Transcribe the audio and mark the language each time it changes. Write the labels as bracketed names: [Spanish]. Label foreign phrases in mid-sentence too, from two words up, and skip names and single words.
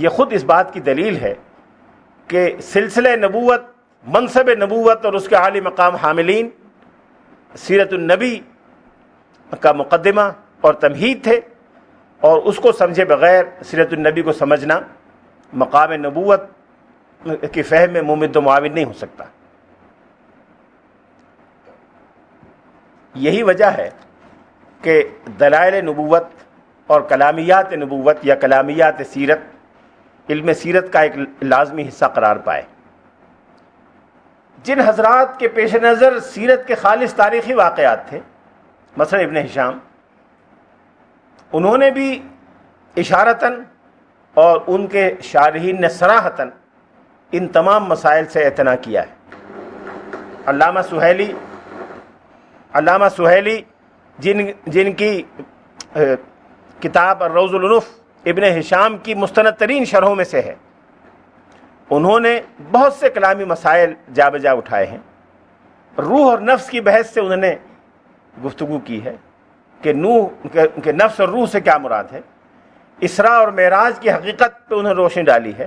[Urdu] یہ خود اس بات کی دلیل ہے کہ سلسلہ نبوت، منصب نبوت اور اس کے عالی مقام حاملین سیرت النبی کا مقدمہ اور تمہید تھے، اور اس کو سمجھے بغیر سیرت النبی کو سمجھنا مقام نبوت کی فہم میں ممد و معاون نہیں ہو سکتا۔ یہی وجہ ہے کہ دلائل نبوت اور کلامیات نبوت یا کلامیات سیرت علم سیرت کا ایک لازمی حصہ قرار پائے۔ جن حضرات کے پیش نظر سیرت کے خالص تاریخی واقعات تھے، مثلا ابن ہشام، انہوں نے بھی اشارتاً اور ان کے شارحین نے صراحتاً ان تمام مسائل سے اعتنا کیا ہے۔ علامہ سہیلی جن کی کتاب الروض العنف ابن ہشام کی مستند ترین شرحوں میں سے ہے، انہوں نے بہت سے کلامی مسائل جا بجا اٹھائے ہیں۔ روح اور نفس کی بحث سے انہوں نے گفتگو کی ہے کہ نفس اور روح سے کیا مراد ہے۔ اسراء اور معراج کی حقیقت پہ انہوں نے روشنی ڈالی ہے۔